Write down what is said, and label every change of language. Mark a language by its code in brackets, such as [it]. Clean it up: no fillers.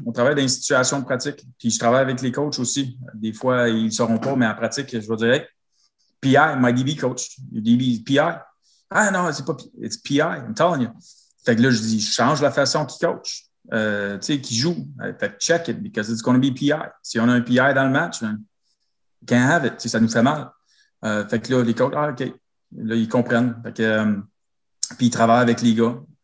[fr] On travaille dans une situation de pratique. Puis je travaille avec les coachs aussi. Des fois, ils ne sauront pas, mais en pratique, je vais dire [en] hey, PI, my DB coach. Your DB PI. [fr] Ah non, c'est pas [en] it's PI, I'm telling you. [fr] Fait que là, je dis, je change la façon qu'il coach, qu'il joue. Fait que [en] check it, because it's going to be PI. [fr] Si on a un PI dans le match, [en] man, can't have it. [fr] Ça nous fait mal. Fait que là, les coachs, OK. Là, ils comprennent. Fait que, puis ils travaillent avec les gars.